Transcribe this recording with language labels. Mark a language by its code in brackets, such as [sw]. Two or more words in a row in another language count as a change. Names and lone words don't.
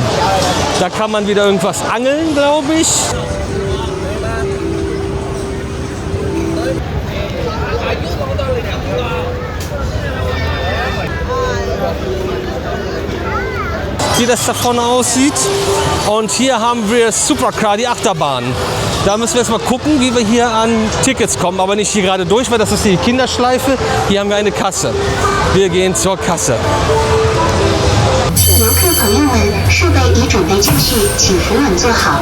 [de] Da kann man wieder irgendwas angeln, glaube ich. Wie das da vorne aussieht. Und hier haben wir Supercar, die Achterbahn. Da müssen wir jetzt mal gucken, wie wir hier an Tickets kommen. Aber nicht hier gerade durch, weil das ist die Kinderschleife. Hier haben wir eine Kasse. Wir gehen zur Kasse. [zh] 游客朋友们，设备已准备就绪，请扶稳坐好。